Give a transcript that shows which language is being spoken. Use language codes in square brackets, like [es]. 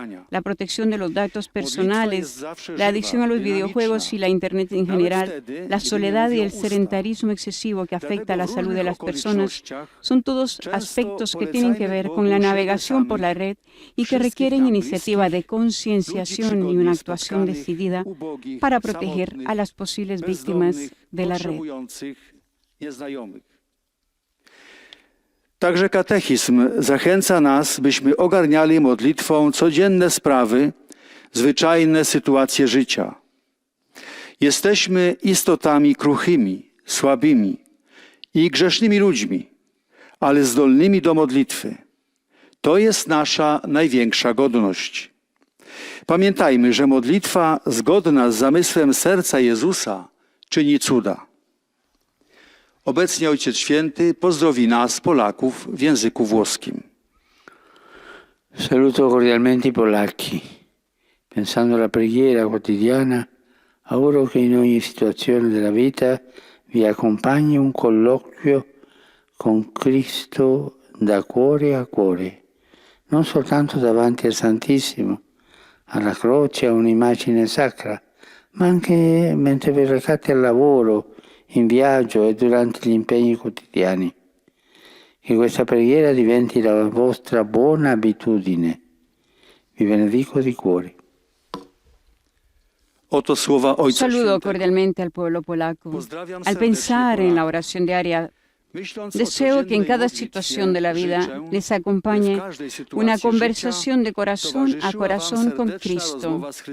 [es] La protección de los datos personales, la adicción a los videojuegos y la Internet en general, la soledad y el sedentarismo excesivo que afecta a la salud de las personas, son todos aspectos que tienen que ver con la navegación por la red y que requieren iniciativa de concienciación y una actuación decidida para proteger a las posibles víctimas de la red. [pl] Także katechizm zachęca nas, byśmy ogarniali modlitwą codzienne sprawy, zwyczajne sytuacje życia. Jesteśmy istotami kruchymi, słabymi i grzesznymi ludźmi, ale zdolnymi do modlitwy. To jest nasza największa godność. Pamiętajmy, że modlitwa zgodna z zamysłem serca Jezusa czyni cuda. Obecnie Ojciec Święty pozdrowi nas, Polaków, w języku włoskim. [it] Saluto cordialmente i polacchi, pensando alla preghiera quotidiana, auguro che in ogni situazione della vita vi accompagni un colloquio con Cristo da cuore a cuore, non soltanto davanti al Santissimo, alla croce, a un'immagine sacra, ma anche mentre vi recate al lavoro, in viaggio e durante gli impegni quotidiani. Che questa preghiera diventi la vostra buona abitudine. Vi benedico di cuore. [es] Saludo cordialmente al pueblo polaco. Al pensar en la oración diaria, deseo que en cada situación de la vida les acompañe una conversación de corazón a corazón con Cristo.